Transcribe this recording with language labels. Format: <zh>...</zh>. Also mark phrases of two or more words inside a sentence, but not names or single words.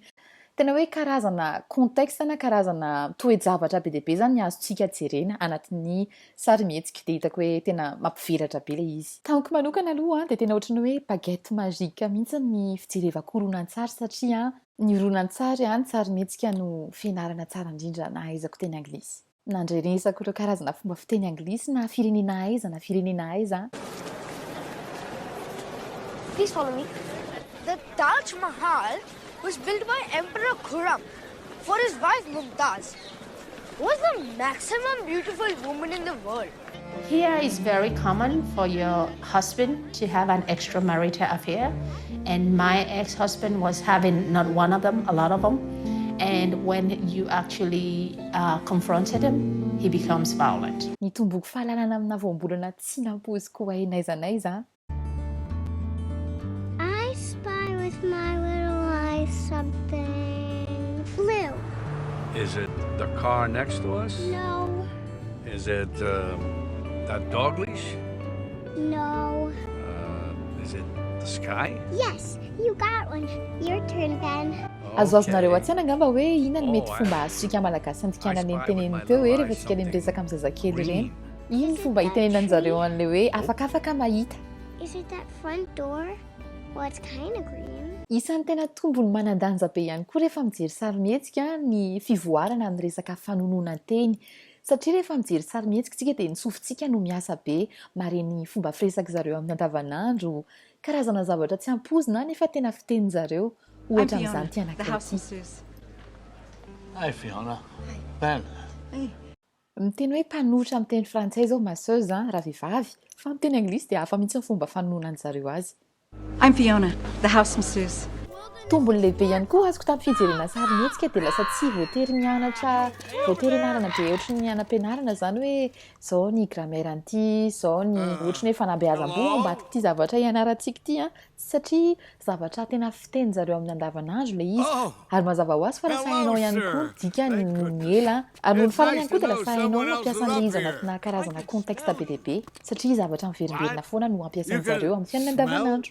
<mg>Tena hoe karazana contexte na karazana toe-javatra be dehibe zany ny azontsika jerena anatin'ny sarimihetsika de hitako hoe tena mampivelatra be le izy. Tamiko manokana aloha de tena ohatrany hoe</mg> <fr>baguette magique</fr> <mg>mihitsy ny fijerevako horonan-tsary satria ny horonan-tsary ny sarimihetsika no fianarana tsara indrindra nahaizako teny anglisy. Nandreresako ireo karazana fomba fiteny anglisy na firenena aiza na firenena aiza.</mg> <en>Please follow me. The Taj Mahal was built by Emperor Khurram for his wife Mumtaz, who was the maximum beautiful woman in the world. Here is very common for your husband to have an extramarital affair, and my ex-husband was having not one of them, a lot of them. And when you actually confronted him, he becomes violent.</en> <mg>Ny tomboky fahalalana amina voambolana tsy nampozy koa n'aiza n'aiza.</mg> <en>I spy with my little eyes something blue. Is it the car next to us? No, Is it that dog leash? no. Is it the sky? Yes, you got one. Your turn, Ben.</en> <mg>Azoazonareo atsiana angamba hoe inona ny mety fomba azontsika malagasy andikanany ny teneniny teo hoe rehefa tsika le miresaka amin'ny zazakely ireny. Ino ny fomba hitenenan'zareo an'le hoe afakafaka mahita.</mg> <en>Is it that front door? Well, it's kind of green.</en> <mg>Isan'ny tena tombony manan-danja be ihany koa rehefa mijery sarimihetsika ny fivoarana amin'ny resaka fanonoana teny. Satria rehefa mijery sarimihetsika tsika dia ny sofintsika no miasa be, mareny fomba firesaka zareo amin'ny andavanandro, karazana zavatra tsy ampozina nefa tena fitenin'zareo. Ohatra amin'izany ty anankiray.</mg> <en>Hi, Fiona. Ben.</en> <mg>Miteny hoe mpanoatra amin'ny teny frantsay zao masseuse raha vehivavy, fa amin'ny teny anglisy dia hafa mihitsy ny fomba fanononan'zareo azy.</mg> <en>I'm Fiona, the house masseuse.</en> <mg>Tombony lehibe ihany koa azoko tamin'ny fijerena sarimihetsika dia lasa tsy voatery mianatra, voatery ianarana be ohatry ny anam-pianarana zany hoe zao ny grammaire an'ity, zao ny ohatry ny hoe fanabeazam-boa ambadiky ity zavatra ianarantsika ity satria zavatra tena fiteny zareo amin'ny andavanandro le izy ary mazava ho azy fa lasa hainao ihany koa dika ny ela ary ny farany ihany koa dia lasa hainao mampiasa an'le izy anatina karazana contexte be dia be satria zavatra miverimberina foana no ampiasain'zareo amin'ny fiainana andavanandro.</mg>